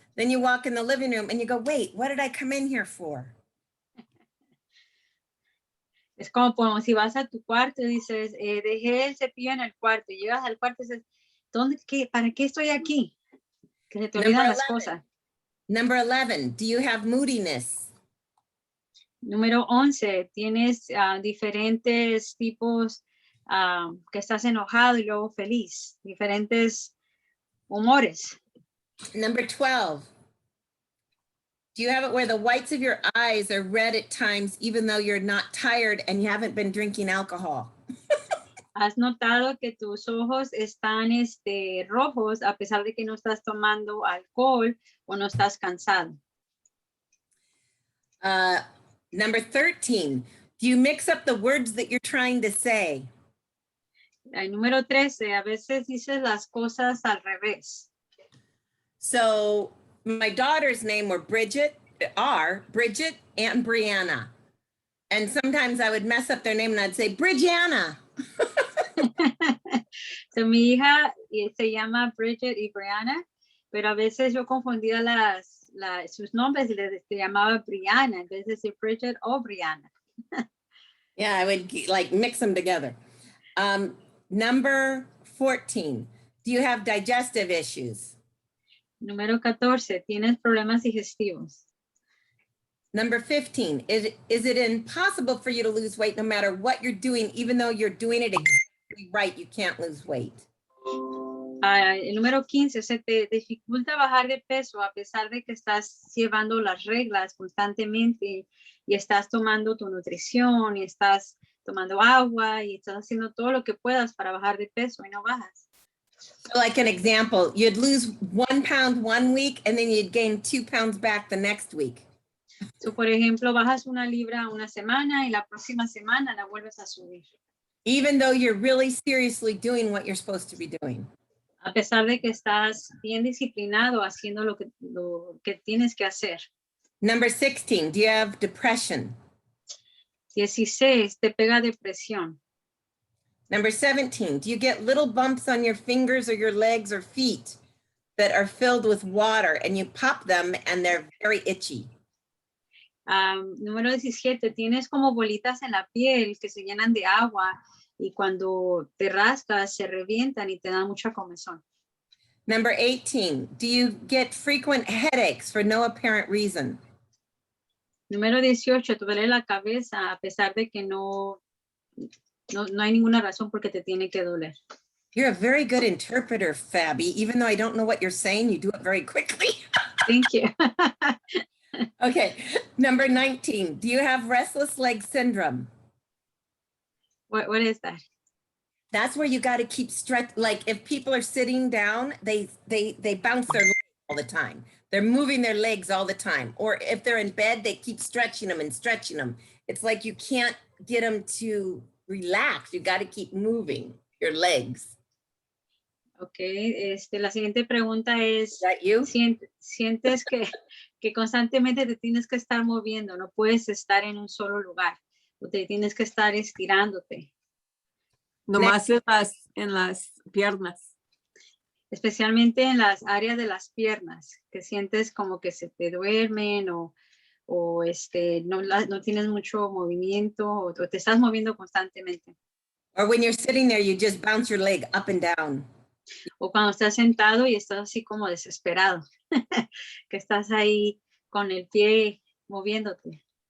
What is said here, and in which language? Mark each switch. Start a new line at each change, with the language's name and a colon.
English: Then you walk in the living room and you go, wait, what did I come in here for?
Spanish: Es como si vas a tu cuarto y dices, dejé el cepillo en el cuarto. Y llegas al cuarto y dices, ¿para qué estoy aquí? Que se te olvidan las cosas.
English: Number 11, do you have moodiness?
Spanish: Número 11, tienes diferentes tipos que estás enojado y luego feliz, diferentes humores.
English: Number 12, do you have it where the whites of your eyes are red at times, even though you're not tired and you haven't been drinking alcohol?
Spanish: ¿Has notado que tus ojos están rojos a pesar de que no estás tomando alcohol o no estás cansado?
English: Number 13, do you mix up the words that you're trying to say?
Spanish: Número 13, a veces dices las cosas al revés.
English: So my daughter's name were Bridget and Brianna. And sometimes I would mess up their name and I'd say, Bridgiana.
Spanish: So, mi hija se llama Bridget y Brianna, pero a veces yo confundía sus nombres y les llamaba Brianna, en vez de decir Bridget o Brianna.
English: Yeah, I would like mix them together. Number 14, do you have digestive issues?
Spanish: Número 14, ¿tienes problemas digestivos?
English: Number 15, is it impossible for you to lose weight no matter what you're doing, even though you're doing it exactly right, you can't lose weight?
Spanish: El número 15, ¿se te dificulta bajar de peso a pesar de que estás llevando las reglas constantemente y estás tomando tu nutrición y estás tomando agua y estás haciendo todo lo que puedas para bajar de peso y no bajas?
English: So like an example, you'd lose 1 pound 1 week and then you'd gain 2 pounds back the next week.
Spanish: So, por ejemplo, bajas 1 libra una semana y la próxima semana la vuelves a subir.
English: Even though you're really seriously doing what you're supposed to be doing.
Spanish: A pesar de que estás bien disciplinado haciendo lo que tienes que hacer.
English: Number 16, do you have depression?
Spanish: 16, te pega depresión.
English: Number 17, do you get little bumps on your fingers or your legs or feet that are filled with water and you pop them and they're very itchy?
Spanish: Número 17, tienes como bolitas en la piel que se llenan de agua y cuando te rascas se revientan y te dan mucha comezón.
English: Number 18, do you get frequent headaches for no apparent reason?
Spanish: Número 18, te duele la cabeza a pesar de que no hay ninguna razón por qué te tiene que doler.
English: You're a very good interpreter, Fabi. Even though I don't know what you're saying, you do it very quickly. Thank you. Okay, number 19, do you have restless leg syndrome? What is that? That's where you got to keep stretch. Like if people are sitting down, they bounce their legs all the time. They're moving their legs all the time. Or if they're in bed, they keep stretching them and stretching them. It's like you can't get them to relax. You got to keep moving your legs.
Spanish: Okay, la siguiente pregunta es,
English: Is that you?
Spanish: ¿sientes que constantemente te tienes que estar moviendo? No puedes estar en un solo lugar. O te tienes que estar estirándote. Nomás en las piernas. Especialmente en las áreas de las piernas, que sientes como que se te duermen o no tienes mucho movimiento o te estás moviendo constantemente.
English: Or when you're sitting there, you just bounce your leg up and down.
Spanish: O cuando estás sentado y estás así como desesperado, que estás ahí con el pie moviéndote.